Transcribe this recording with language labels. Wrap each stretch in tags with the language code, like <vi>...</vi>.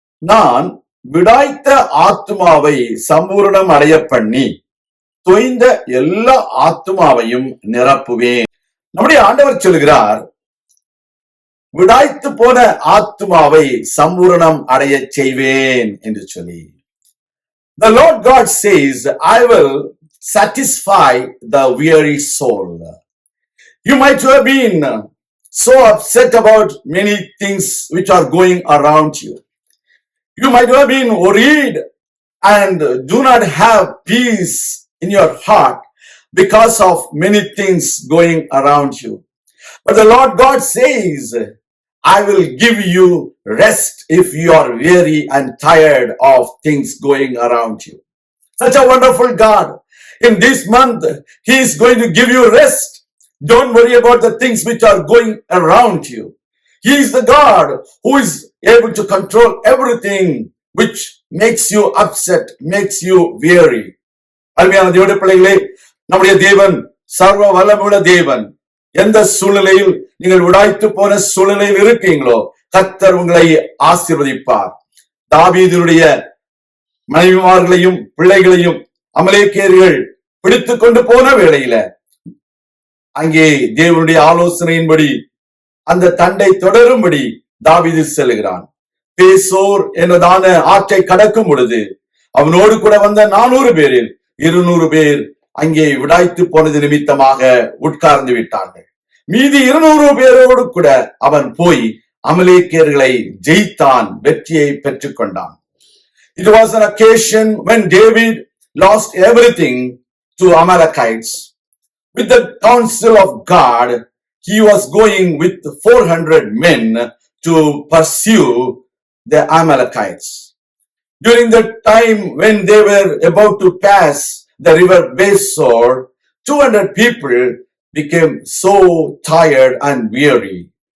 <ta>நான் விடாய்த்த ஆத்துமாவை சம்பூரணம் அடைய பண்ணி தொய்ந்த எல்லா ஆத்துமாவையும் நிரப்புவேன். நம்முடைய ஆண்டவர் சொல்கிறார், விடாய்த்து போன ஆத்துமாவை சம்பூரணம் அடைய செய்வேன் என்று சொல்லி.</ta> <en>The Lord God says, I will satisfy the weary soul. You might have been so upset about many things which are going around you. You might have been worried and do not have peace in your heart because of many things going around you. But the Lord God says, I will give you rest if you are weary and tired of things going around you. Such a wonderful God. In this month, He is going to give you rest. Don't worry about the things which are going around you. He is the God who is able to control everything which makes you upset, makes you weary.</en> <ta>அருமையான தேவனுடைய பிள்ளைகளே, நம்முடைய தேவன் சர்வ வல்லமையுள்ள தேவன். எந்த சூழ்நிலையில் நீங்கள் விடாய்த்து போன சூழ்நிலையில் இருக்கீங்களோ, கர்த்தர் உங்களை ஆசீர்வதிப்பார். தாவீதுடைய மனைவிமார்களையும் பிள்ளைகளையும் அமலேக்கியர்கள் பிடித்துக் கொண்டு போன வேளையில அங்கே தேவனுடைய ஆலோசனையின்படி அந்த தண்டை தொடரும்படி தாவீது செல்கிறான். பேசோர் என்பதான ஆற்றை கடக்கும் பொழுது அவனோடு கூட வந்த 400 பேரில் 200 பேர் அங்கே விடாய்த்து போனது நிமித்தமாக உட்கார்ந்து விட்டார்கள். மீதி 200 பேரோடு கூட அவன் போய் அமலேக்கியர்களை ஜெயித்தான், வெற்றியை பெற்றுக் கொண்டான்.</ta> <en>It was an occasion when David lost everything to Amalekites. With the counsel of God, he was going with 400 men to pursue the Amalekites. During the time when they were about to pass the river Besor, 200 people became so tired and weary.</en>